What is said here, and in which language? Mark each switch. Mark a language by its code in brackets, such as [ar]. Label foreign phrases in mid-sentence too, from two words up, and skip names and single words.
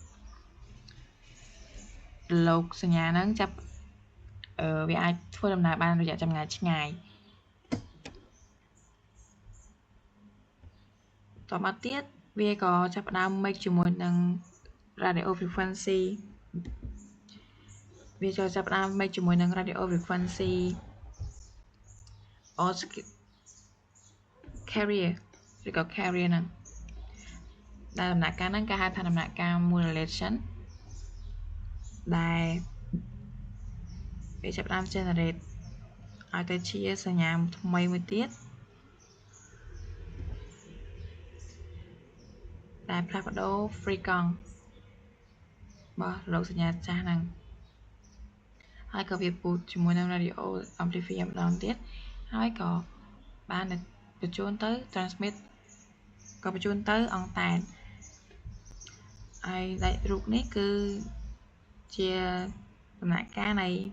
[km] រលកសញ្ញាហ្នឹងចាប់វាអាចធ្វើដំណើរបានរយៈចម្ងាយឆ្ងាយតមកទៀតវាក៏ចាប់ផ្ដើម make ជាមួយនឹង [en] radio frequency [km] វាចូលចាប់ផ្ដើម make ជាមួយនឹង [en] radio frequency or carrier [km] ឬក៏ carrier ហ្នឹងដែលដំណាក់កាលហ្នឹងគេហៅថាដំណាក់កាល modulation ដែលវាចាប់ផ្ដើម generate ឲ្យទៅជាសញ្ញាថ្មីមួយទៀត ដែលផ្លាស់ប្ដូរ frequency របស់រលកសញ្ញាចាស់ហ្នឹងហើយក៏វាពូតជាមួយនឹង [en] radio amplifier [km] ម្ដងទៀតហើយក៏បានបញ្ជូនទៅ transmit ក៏បញ្ជូនទៅអង់តែនហើយដាច់រូបនេះគឺជាដំណាក់កាលនៃ